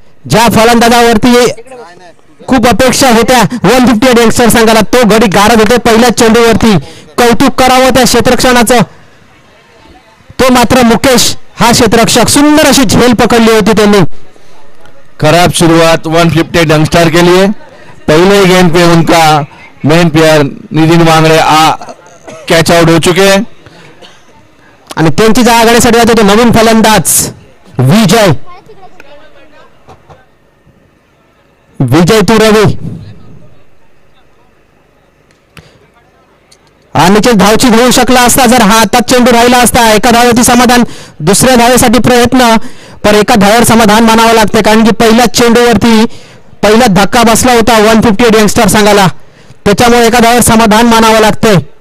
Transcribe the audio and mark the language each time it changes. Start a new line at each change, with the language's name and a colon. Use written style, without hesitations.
Marathi: ज्या फलंदाजावरती खूप अपेक्षा होत्या 158 यंगस्टर संघाला, तो गडी गारद होते पहिल्या चेंडूवरती. कौतुक करावं त्या क्षेत्ररक्षणाचं. तो मात्र मुकेश हा क्षेत्ररक्षक, सुंदर अशी झेल पकडली होती त्यांनी.
Hindi: खराब शुरुआत 158 यंगस्टर के लिए. पहले गेंद पे उनका main player Nitin Wangde catch out हो चुके हैं,
Marathi: आणि त्यांची जागासाठी जातो तो नवीन फलंदाज विजय तू रवी. आणि धावची होऊ शकला असता जर हा हातात चेंडू राहिला असता. एका धावेवरती समाधान, दुसऱ्या धावेसाठी प्रयत्न, पण एका धावेवर समाधान मानावं लागते, कारण की पहिल्याच चेंडूवरती पहिला धक्का बसला होता 158 यंगस्टर संघाला, त्याच्यामुळे एका धावेवर समाधान मानावं लागतंय.